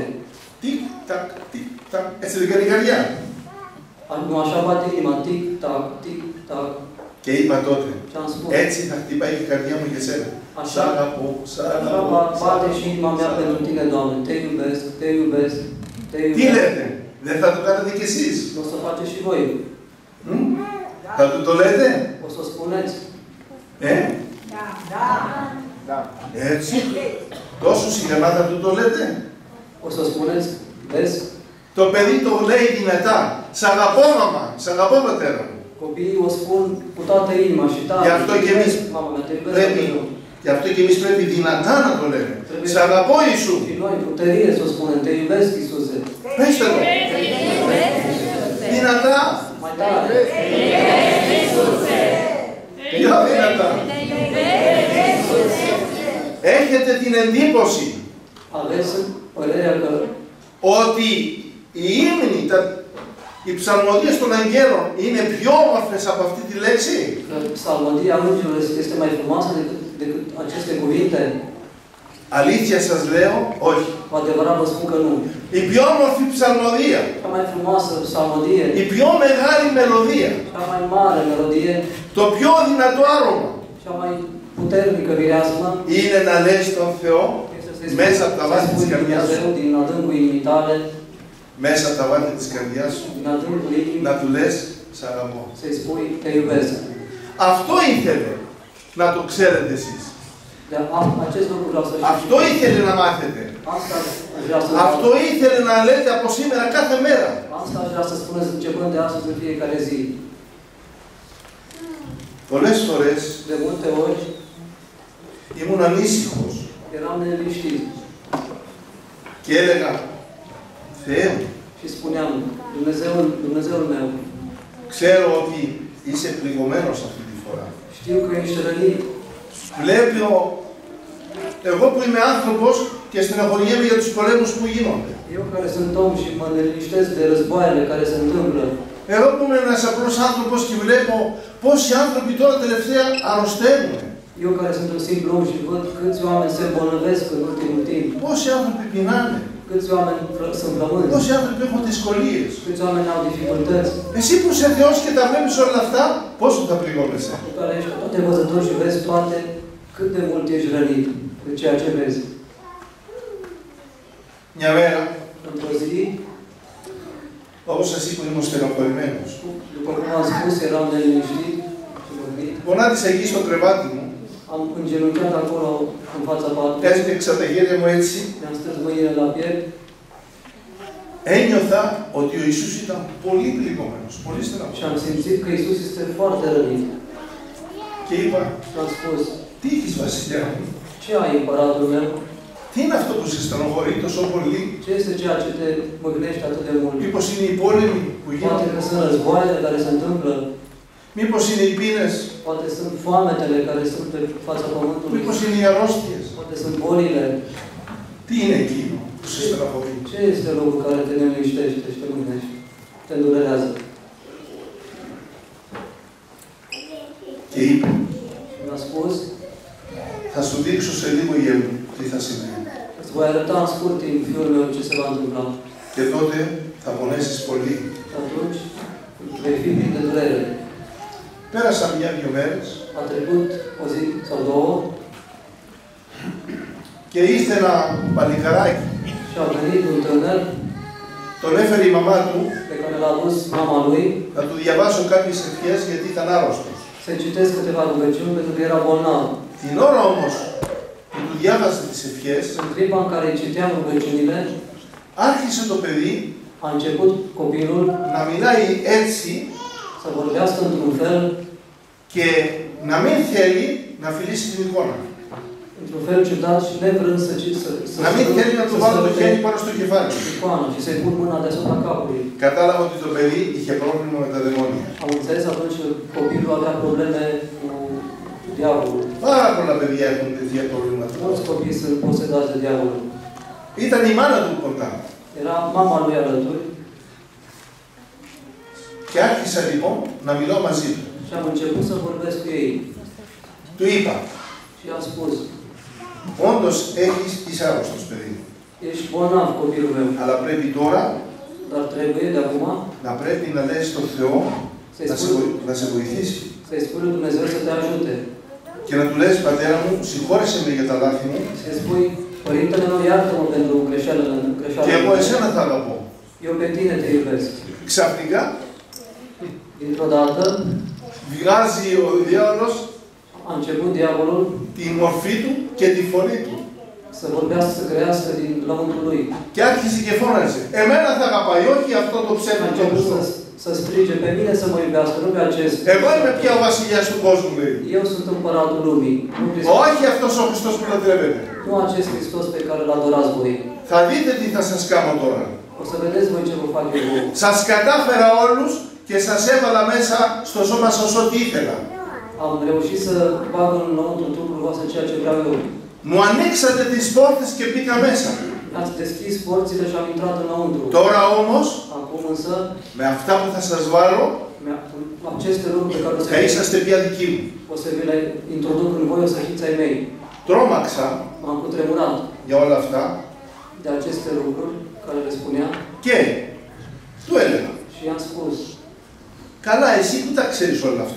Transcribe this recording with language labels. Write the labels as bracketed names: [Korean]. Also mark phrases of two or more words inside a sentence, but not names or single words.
[Greek] Τικ, τακ, τικ, τακ. Έτσι δεν κάνει η καρδιά. [Romanian] Nu așa bate inima, tic-tac, tic-tac. [Greek] Και είπα τότε, [Romanian] Ce am spus? [Greek] έτσι θα χτυπάει η καρδιά μου για σένα. Σ' [Romanian] Așa, [Greek] αγαπώ, σ' [Romanian] așa [Greek] αγαπώ. [Romanian] bate și inima mea pentru tine, Doamne. Te iubesc, te iubesc, te [Greek] Τι [Romanian] iubesc. [Greek] λέτε, δεν θα το κάνετε κι εσείς? [Romanian] O să faceți și voi. [Greek] Θα του το λέτε? [Romanian] O să spuneți. [Greek] Έτσι. Τόσο σιγανά θα του το λέτε? [Romanian] O să spuneți. Vezi? [Greek] Το παιδί το λέει δυνατά. Σ' αγαπώ, μαμά. Σ' αγαπώ, πατέρα μου. [Romanian] Copiii o spun cu toată inima și tare. [Greek] Γι' αυτό και εμείς [Romanian] Mama mea, te iubesc. [Greek] πρέπει, γι' αυτό και εμείς πρέπει δυνατά να το λέμε. Σ' αγαπώ, Ιησού. [Romanian] Și noi cu tărie să o spunem. Te iubesc, Iisuse. [Greek] Πέστε το. Δυνατά. [Romanian] Mai tare. [Greek] Πιο δυνατά. Έχετε την εντύπωση [Romanian] Aveți părerea că [Greek] ότι οι ύμνοι, οι ψαλμοδίες των αγγέλων είναι πιο όμορφες από αυτή τη λέξη? [Romanian] psalmodia îngerilor este mai frumoasă decât aceste cuvinte? [Greek] Αλήθεια σας λέω, όχι. [Romanian] Cu adevărat vă spun că nu. [Greek] Η πιο όμορφη ψαλμοδία, [Romanian] Cea mai frumoasă psalmodie, [Greek] η πιο μεγάλη μελωδία, [Romanian] cea mai mare melodie, [Greek] το πιο δυνατό άρωμα [Romanian] cea mai puternică mireasmă [Greek] είναι να λες τον Θεό [Romanian] este să-i [Greek] μέσα από τα βάθη [Romanian] spui [Greek] της καρδιάς σου. [Romanian] Dumnezeu din adâncul inimii tale, [Greek] μέσα από τα βάθη της καρδιάς σου, [Romanian] din adâncul inimii, [Greek] να του λες, σ' αγαπώ. [Romanian] să-i spui, te iubesc. [Greek] Αυτό ήθελε να το ξέρετε εσείς. [Romanian] Dar acest lucru vreau să știu. [Greek] Αυτό ήθελε να μάθετε. [Romanian] Asta aș vrea să [Greek] Αυτό ήθελε να λέτε από σήμερα κάθε μέρα. [Romanian] Asta aș vrea să spuneți începând de astăzi în fiecare zi. [Greek] Πολλές φορές [Romanian] De multe ori [Greek] ήμουν ανήσυχος [Romanian] eram neliniștit [Greek] και έλεγα, Θεέ μου, [Romanian] și spuneam, Dumnezeul meu, [Greek] ξέρω ότι είσαι πληγωμένος αυτή τη φορά. [Romanian] știu că ești rănit. [Greek] Βλέπω, εγώ που είμαι άνθρωπος και στεναχωριέμαι για τους πολέμους που γίνονται. [Romanian] Eu care sunt om și mă neliniștesc de războaiele care se întâmplă. [Greek] Εγώ που είμαι ένας απλός άνθρωπος και βλέπω πόσοι άνθρωποι τώρα τελευταία αρρωσταίνουν. [Romanian] Eu care sunt un simplu om și văd câți oameni se îmbolnăvesc în ultimul timp. [Greek] Πόσοι άνθρωποι πεινάνε. [Romanian] Câți oameni sunt flămânzi. [Greek] Πόσοι άνθρωποι έχουν δυσκολίες. [Romanian] Câți oameni au dificultăți. [Greek] Εσύ που είσαι Θεός και τα βλέπεις όλα αυτά, πόσο θα πληγώνεσαι. [Romanian] Tu care ești toate văzător și vezi toate, cât de mult ești rănit de ceea ce vezi. [Greek] Μια μέρα, [Romanian] Într-o zi, [Greek] όπως σας είπα, ήμουν στεναχωρημένος. [Romanian] după cum am spus, eram neliniștit și vorbit. [Greek] Γονάτισα εκεί στο κρεβάτι μου, [Romanian] Am îngenunchiat acolo, în fața patului. [Greek] έσπιξα τα χέρια μου έτσι. [Romanian] Mi-am strâns mâinile la piept. [Greek] Ένιωθα ότι ο Ιησούς ήταν πολύ πληγωμένος, πολύ [Romanian] Și [Greek] στεναχωρημένος. [Romanian] am simțit că Iisus este foarte rănit. [Greek] Και είπα, [Romanian] Și am spus, [Greek] τι έχεις βασιλιά μου, [Romanian] ce ai, împăratul meu? [Greek] τι είναι αυτό που σε στενοχωρεί τόσο πολύ, [Romanian] Ce este ceea ce te măgânește atât de mult? [Greek] μήπως είναι οι πόλεμοι που [Romanian] Poate [Greek] γίνονται, [Romanian] că sunt războaiele care se întâmplă, [Greek] μήπως είναι οι πείνες, [Romanian] poate sunt foametele care sunt pe fața pământului, [Greek] μήπως είναι οι αρρώστιες. [Romanian] poate sunt bolile. [Greek] Τι είναι εκείνο που σε στεναχωρεί. [Romanian] Ce este lucrul care te neliniștește și te mânește, te îndurerează? [Greek] Και είπε, [Romanian] Mi-a spus, [Greek] θα σου δείξω σε λίγο γεια μου τι θα συμβεί. [Romanian] îți voi arăta în scurt timp, fiul meu, ce se va întâmpla. [Greek] Και τότε θα πονέσεις πολύ. [Romanian] Și atunci vei fi plin de durere. [Greek] Πέρασαν μια-δυο μέρες [Romanian] A trecut o zi sau două [Greek] και ήρθε ένα παλικαράκι. [Romanian] și a venit un tânăr [Greek] Τον έφερε η μαμά του [Romanian] pe care l-a dus mama lui [Greek] να του διαβάσω κάποιες ευχές γιατί ήταν άρρωστος. [Romanian] să-i citesc câteva rugăciuni pentru că era bolnav. [Greek] Την ώρα όμως που του διάβασε τις ευχές, [Romanian] În clipa în care îi citeam rugăciunile, [Greek] άρχισε το παιδί [Romanian] a început copilul [Greek] να μιλάει έτσι [Romanian] să vorbească într-un fel, [Greek] και να μην θέλει να φιλήσει την εικόνα. [Romanian] într-un fel ciudat și nevrând să [Greek] Να μην θέλει να του βάλω το χέρι πάνω στο κεφάλι. [Romanian] icoană și să-i pun mâna deasupra capului. [Greek] Κατάλαβα ότι το παιδί είχε πρόβλημα με τα δαιμόνια. [Romanian] Am înțeles atunci că copilul avea probleme cu diavolul. [Greek] Πάρα πολλά παιδιά έχουν τέτοια προβλήματα. [Romanian] Mulți copii sunt posedați de diavolul. [Greek] Ήταν η μάνα του κοντά. [Romanian] Era mama lui alături [Greek] Και άρχισα λοιπόν να μιλάω μαζί του. [Romanian] și am început să vorbesc cu ei. [Greek] Του είπα, [Romanian] Și am spus, [Greek] όντως είσαι άρρωστος παιδί. [Romanian] ești bolnav, copilul meu, [Greek] Αλλά πρέπει τώρα [Romanian] dar trebuie de acum [Greek] να πρέπει να λες στον Θεό να σε βοηθήσει. [Romanian] să-i spui lui Dumnezeu să te ajute. [Greek] Και να του λες, πατέρα μου, συγχώρεσαι με για τα λάθη μου [Romanian] Să-i spui, Părintele meu, iartă-mă pentru greșeala [Greek] και εγώ [Romanian] mea. [Greek] εσένα θα αγαπώ. [Romanian] Eu pe tine te iubesc. [Greek] Ξαφνικά [Romanian] Dintr-o dată [Greek] βγάζει ο διάολος [Romanian] a început diavolul [Greek] τη μορφή του και τη φωνή του. [Romanian] să vorbească, să crească din lăuntrul lui. [Greek] Και άρχισε και φώναζε. Εμένα θα αγαπάει, όχι αυτό το [Romanian] A [Greek] ψεύδο και [Romanian] început [Greek] αυτό. [Romanian] să strige pe mine să mă iubească, nu pe acest. [Greek] Εγώ είμαι πια ο βασιλιάς του κόσμου, λέει. [Romanian] Eu sunt împăratul lumii, nu Hristos. [Greek] Όχι αυτός ο Χριστός που λατρεύεται. [Romanian] Nu acest Hristos pe care îl adorați voi. [Greek] Θα δείτε τι θα σας κάνω τώρα. [Romanian] O să vedeți voi ce vă fac eu. [Greek] Σας κατάφερα όλους και σας έβαλα μέσα στο σώμα σας ό,τι ήθελα. [Romanian] Am reușit să bag înăuntru trupul vostru ceea ce vreau eu. [Greek] Μου ανοίξατε τις πόρτες και μπήκα μέσα. [Romanian] Ați deschis porțile și am intrat înăuntru. [Greek] Τώρα όμως, [Romanian] Acum însă, [Greek] με αυτά που θα σας βάλω, [Romanian] aceste lucruri pe care o să, [Greek] θα είσαστε πια δικοί μου. [Romanian] o să vi le introduc în voi, o să fiți ai mei. [Greek] Τρόμαξα [Romanian] M-am cutremurat [Greek] για όλα αυτά [Romanian] de aceste lucruri care le spunea [Greek] και του έλεγα, [Romanian] și i-am spus, [Greek] καλά, εσύ που τα ξέρεις όλα αυτά,